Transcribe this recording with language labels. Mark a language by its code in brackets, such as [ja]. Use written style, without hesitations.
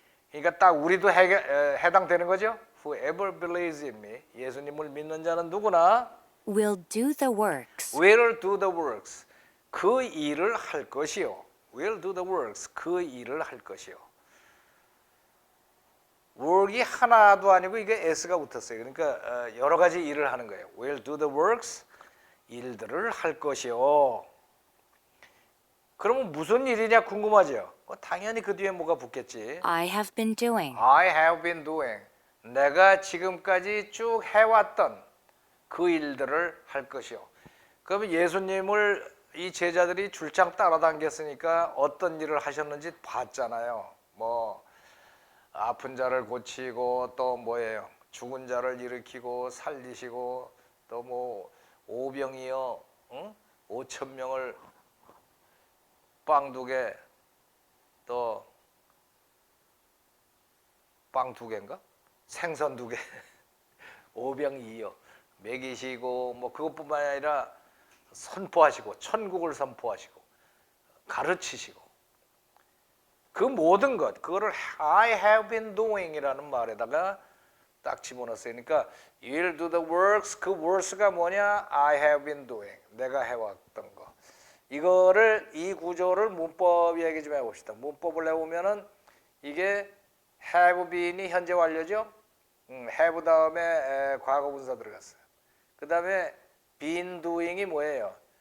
[ko] 그러니까 딱 우리도 해당되는 거죠. [en] whoever believes in me [ko] 예수님을 믿는 자는 누구나 [en] will do the works will do the works [ko] 그 일을 할 것이요. [en] will do the works [ko] 그 일을 할 것이요. work이 하나도 아니고 이게 s가 붙었어요. 그러니까 여러 가지 일을 하는 거예요. [en] will do the works [ko] 일들을 할 것이요. 그러면 무슨 일이냐 궁금하죠? 당연히 그 뒤에 뭐가 붙겠지. [en] I have been doing. I have been doing [ko] 내가 지금까지 쭉 해왔던 그 일들을 할 것이요. 그러면 예수님을 이 제자들이 줄창 따라다녔으니까 어떤 일을 하셨는지 봤잖아요. 뭐 아픈 자를 고치고 또 뭐예요? 죽은 자를 일으키고 살리시고 또 뭐 오병이어 5천 명을 빵 2개 또 빵 2개인가? 생선 2개 오병이어 먹이시고 뭐 그것뿐만 아니라 선포하시고 천국을 선포하시고 가르치시고 그 모든 것 그거를 [en] I have been doing [ko] 이라는 말에다가 딱 집어넣었어요. 그러니까 [en] you'll do the works [ko] 그 works가 뭐냐? [en] I have been doing [ko] 내가 해왔던 거. 이거를 이 구조를 문법 얘기 좀 해봅시다. 문법을 해보면은 이게 have been이 현재 완료죠. have 다음에 과거분사 들어갔어요. 그 다음에 been doing이 뭐예요?